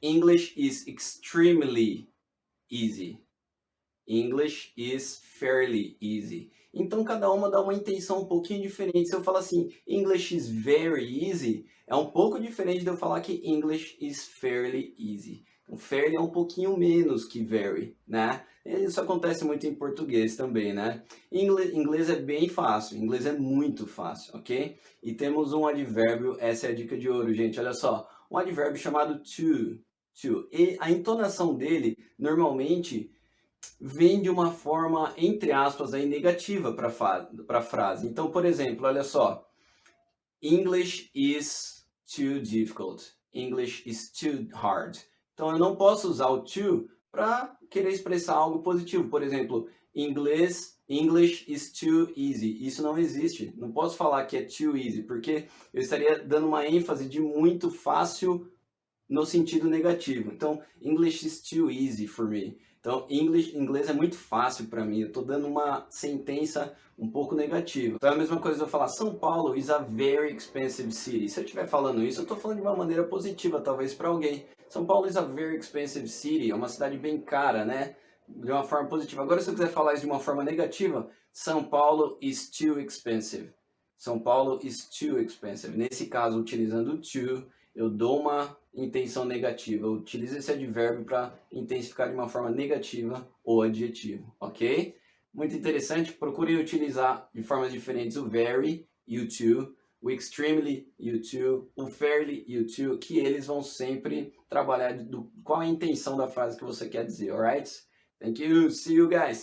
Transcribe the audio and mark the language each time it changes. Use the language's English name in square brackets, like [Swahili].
[English] English is extremely easy. English is fairly easy. [Portuguese] Então, cada uma dá uma intenção um pouquinho diferente. Se eu falar assim, English is very easy, é um pouco diferente de eu falar que English is fairly easy. Então, fairly é um pouquinho menos que very, né? Isso acontece muito em português também, né? Inglês é bem fácil, inglês é muito fácil, ok? E temos um advérbio, essa é a dica de ouro, gente, olha só. Um advérbio chamado to. E a entonação dele, normalmente, vem de uma forma, entre aspas, aí, negativa para a frase. Então, por exemplo, olha só. [English] English is too difficult. English is too hard. [Portuguese] Então, eu não posso usar o to para querer expressar algo positivo. [English] Por exemplo, English is too easy. [Portuguese] Isso não existe. Não posso falar que é too easy, porque eu estaria dando uma ênfase de muito fácil no sentido negativo. [English] Então, English is too easy for me. [Portuguese] Então, inglês é muito fácil para mim. Eu estou dando uma sentença um pouco negativa. Então, é a mesma coisa eu falar São Paulo is a very expensive city. Se eu estiver falando isso, eu estou falando de uma maneira positiva, talvez para alguém. São Paulo is a very expensive city. É uma cidade bem cara, né? De uma forma positiva. Agora, se eu quiser falar isso de uma forma negativa, São Paulo is too expensive. [English] São Paulo is too expensive. [Portuguese] Nesse caso, utilizando o to, eu dou uma intenção negativa. Eu utilizo esse advérbio para intensificar de uma forma negativa o adjetivo, ok? Muito interessante. Procurem utilizar de formas diferentes o very e o to, o extremely e o to, o fairly e o to, que eles vão sempre trabalhar qual a intenção da frase que você quer dizer, alright? Thank you. See you guys.